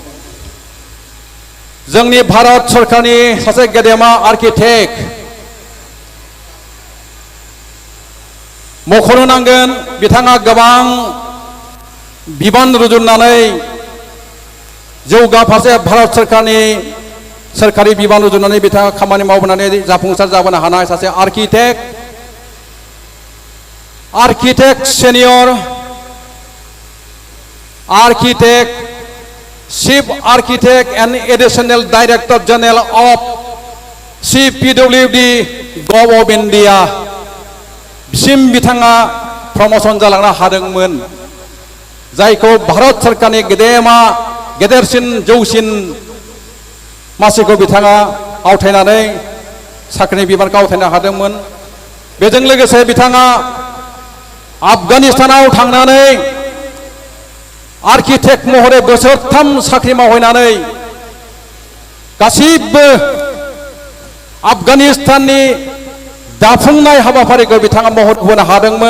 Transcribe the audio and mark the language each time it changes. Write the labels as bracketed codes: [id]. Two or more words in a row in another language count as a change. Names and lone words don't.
[brx] जोंनि भारत सरकारनि सासे गेदेमा आर्किटेक्ट मख'नो नांगोन बिथाङा गोबां बिबान रुजुननानै जौगा फारसे भारत सरकारनि सोरखारि बिबान रुजुननानै बिथाङा खामानि मावबोनानै जाफुंसार जाबोनो हानाय सासे [en] architect senior architect Chief Architect and Additional Director General of CPWD Gov of India [brx] सिम बिथाङा प्रमोशन जालांनो हादोंमोन जायखौ भारत सरकारनि गेदेरसिन जौसिन मासिखौ बिथाङा आवथायनानै साख्रिनि बिबानखौ आवथायनो हादोंमोन। बेजों लोगोसे बिथाङा आफगानिस्तानाव थांनानै आर्किटेक्ट महरै बोसोरथाम साख्रि मावहैनानै गासिबो आफगानिस्ताननि दाफुंनाय हाबाफारिखौ बिथाङा महर होनो हादोंमोन।